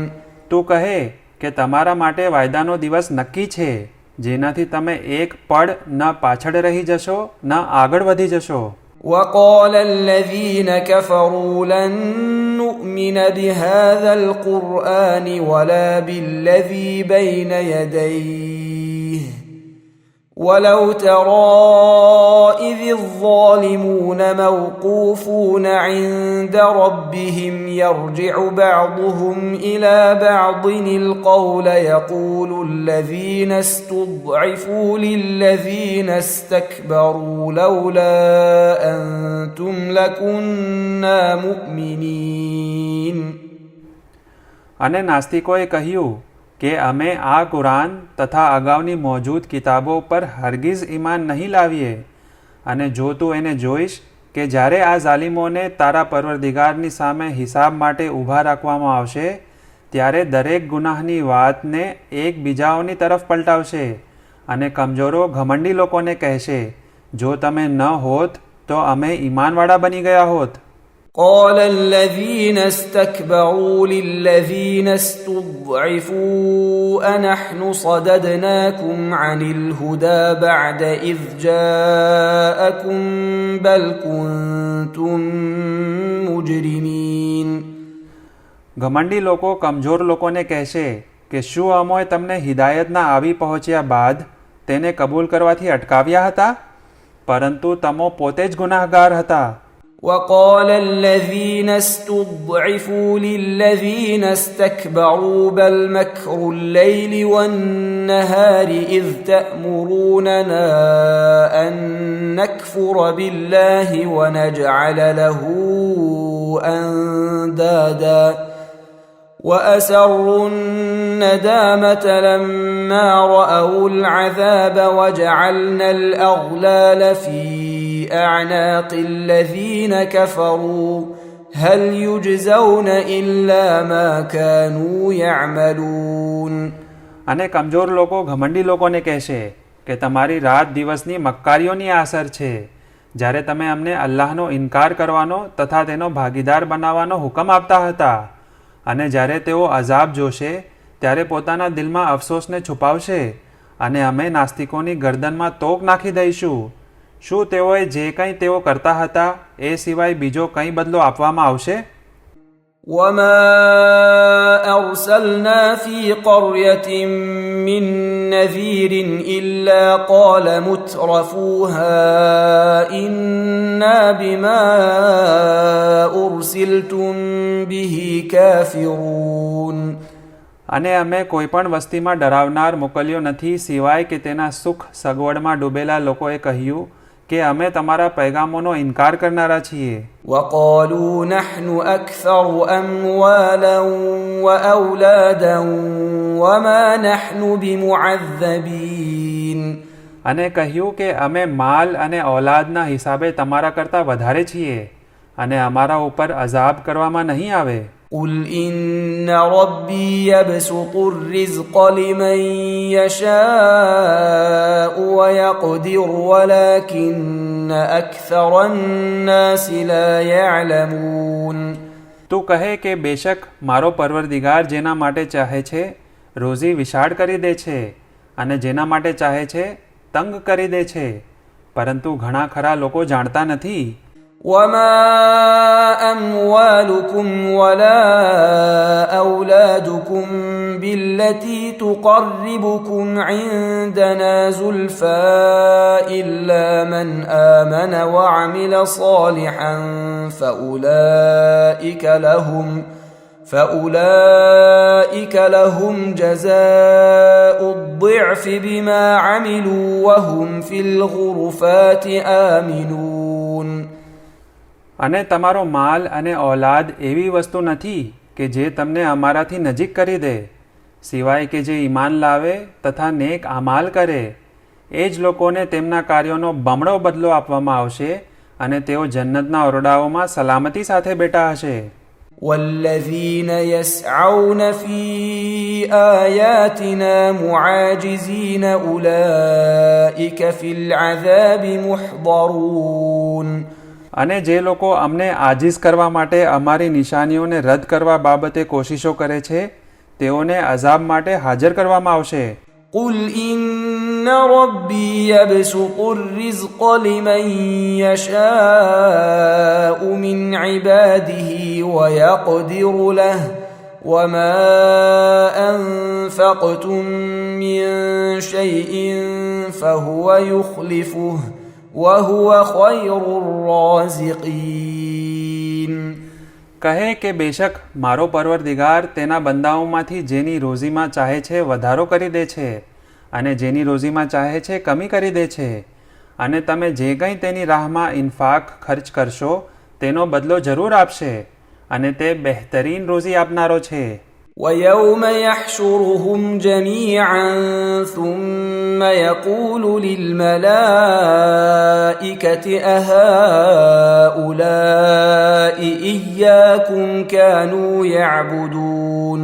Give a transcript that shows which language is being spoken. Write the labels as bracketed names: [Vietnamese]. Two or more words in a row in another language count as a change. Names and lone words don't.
[Gujarati] તું કહે કે તમારા માટે વાયદાનો દિવસ નક્કી છે, જેનાથી તમે એક પળ ન પાછળ રહી જશો ન આગળ વધી જશો. [Arabic] وقال الذين كفروا لن نؤمن بهذا القرآن ولا بالذي بين يديه ولو ترى إذ الظالمون موقوفون عند ربهم يرجع بعضهم إلى بعض القول يقول الذين استضعفوا للذين استكبروا لولا أنتم لكنا مؤمنين. [Gujarati] અને નાસ્તિકોએ કહ્યું કે અમે આ કુરાન તથા અગાઉની મોજૂદ કિતાબો પર હરગીઝ ઈમાન નહીં લાવીએ, અને જો તું એને જોઈશ કે જ્યારે આ ઝાલિમોને તારા પરવરદિગારની સામે હિસાબ માટે ઊભા રાખવામાં આવશે ત્યારે દરેક ગુનાહની વાતને એકબીજાઓની તરફ પલટાવશે, અને કમજોરો ઘમંડી લોકોને કહેશે જો તમે ન હોત તો અમે ઈમાનવાળા બની ગયા હોત. [Arabic] قال الذين استكبروا للذين استضعفوا أنحن صددناكم عن الهدى بعد إذ جاءكم بل كنتم مجرمين. [Gujarati] ઘમંડી લોકો કમજોર લોકોને કહેશે કે શું અમોએ તમને હિદાયતના આવી પહોંચ્યા બાદ તેને કબૂલ કરવાથી અટકાવ્યા હતા, પરંતુ તમો પોતે જ ગુનાહગાર હતા. [Arabic] وقال الذين استضعفوا للذين استكبروا بل مكر الليل والنهار إذ تأمروننا أن نكفر بالله ونجعل له أندادا وأسروا الندامة لما رأوا العذاب وجعلنا الأغلال في أعناق الذين كفروا هل يجزون إلا ما كانوا يعملون. [Gujarati] અને કમજોર લોકો ઘમંડી લોકોને કહેશે કે તમારી રાત દિવસની મક્કારીઓની આસર છે, જ્યારે તમે અમને અલ્લાહનો ઇનકાર કરવાનો તથા તેનો ભાગીદાર બનાવવાનો હુકમ આપતા હતા, અને જ્યારે તેઓ અઝાબ જોશે ત્યારે પોતાના દિલમાં અફસોસને છુપાવશે, અને અમે નાસ્તિકોની ગરદનમાં તોક નાખી દઈશું. શું તેઓએ જે કંઈ તેઓ કરતા હતા એ સિવાય બીજો કંઈ બદલો આપવામાં આવશે? [Arabic] وما أرسلنا في قرية من نذير إلا قال مترفوها إنا بما أرسلتم به كافرون. [Gujarati] અને અમે કોઈ પણ વસ્તીમાં ડરાવનાર મોકલ્યો નથી સિવાય કે તેના સુખ સગવડમાં ડૂબેલા લોકોએ કહ્યું કે અમે તમારા પૈગામોનો ઇનકાર કરનારા છીએ. [Arabic] وقالوا نحن أكثر أموالا وأولادا وما نحن بمعذبين. [Gujarati] અને કહ્યું કે અમે માલ અને ઔલાદના હિસાબે તમારા કરતાં વધારે છીએ, અને અમારા ઉપર અઝાબ કરવામાં નહીં આવે. [Arabic] قل إن ربي يبسط الرزق لمن يشاء ويقدر ولكن أكثر الناس لا يعلمون. [Gujarati] તું કહે કે બેશક મારો પરવરદિગાર જેના માટે ચાહે છે રોઝી વિશાળ કરી દે છે, અને જેના માટે ચાહે છે તંગ કરી દે છે, પરંતુ ઘણા ખરા લોકો જાણતા નથી. [Arabic] وما أموالكم ولا أولادكم بالتي تقربكم عندنا زلفى إلا من آمن وعمل صالحا فأولئك لهم جزاء الضعف بما عملوا وهم في الغرفات آمنون. [Gujarati] અને તમારો માલ અને ઔલાદ એવી વસ્તુ નથી કે જે તમને અમારાથી નજીક કરી દે, સિવાય કે જે ઈમાન લાવે તથા નેક આમાલ કરે. એ જ લોકોને તેમના કાર્યોનો બમણો બદલો આપવામાં આવશે અને તેઓ જન્નતના ઓરડાઓમાં સલામતી સાથે બેઠા હશે. [Arabic] والذين يسعون في آياتنا معاجزين أولئك في العذاب محضرون. [Gujarati] અને જે લોકો અમને આજીઝ કરવા માટે અમારી નિશાનીઓને રદ કરવા બાબતે કોશિશો કરે છે તેઓને અઝાબ માટે હાજર કરવામાં આવશે. [Arabic] قل إن ربي يبسط الرزق لمن يشاء من عباده ويقدر له وما أنفقتم من شيء فهو يخلفه وهو خير الرازقين. [Gujarati] કહે કે બેશક મારો પરવરદિગાર તેના બંદાઓમાંથી જેની રોજીમાં ચાહે છે વધારો કરી દે છે અને જેની રોજીમાં ચાહે છે કમી કરી દે છે, અને તમે જે કંઈ તેની રાહમાં ઇન્ફાક ખર્ચ કરશો તેનો બદલો જરૂર આપશે, અને તે બહેતરીન રોજી આપનારો છે. [Arabic] ويوم يحشرهم جميعا ثم يقول للملائكة أهؤلاء إياكم كانوا يعبدون.